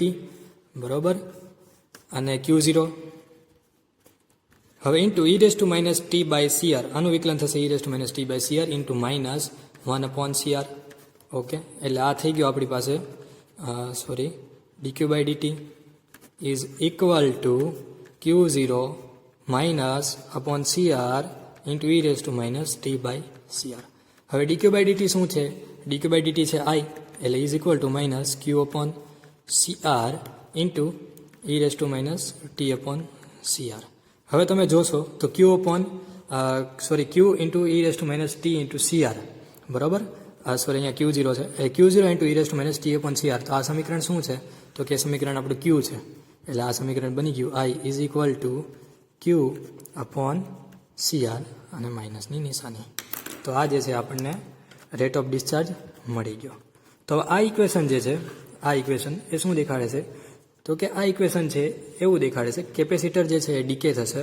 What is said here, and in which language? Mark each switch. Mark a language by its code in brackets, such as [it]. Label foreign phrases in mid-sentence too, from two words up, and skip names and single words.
[gu] બરાબર, અને Q0 હવે e−t/CR, આનું વિકલન થશે e−t/CR -1/CR. ઓકે, એટલે આ થઈ ગયું આપણી પાસે dQ/dt [en] is equal to [gu] Q0 -/CR e−t/CR. હવે dQ/dt શું છે, dQ/dt છે I, એટલે [en] is equal to [gu] -Q/CR e−t/CR. હવે તમે જોશો તો Q e−t/CR, બરાબર, અહીંયા Q0 છે, Q0 e−t/CR. તો આ સમીકરણ શું છે, તો કે સમીકરણ આપણું Q છે, એટલે આ સમીકરણ બની ગયું I [en] is equal to [gu] Q/CR અને માઇનસની નિશાની. તો આ જે છે આપણને [en] rate of discharge [gu] મળી ગયો. તો આ ઇક્વેશન જે છે, આ ઇક્વેશન એ શું દેખાડે છે, તો કે આ ઇક્વેશન છે એવું દેખાડે છે કેપેસિટર જે છે એ ડીકે થશે.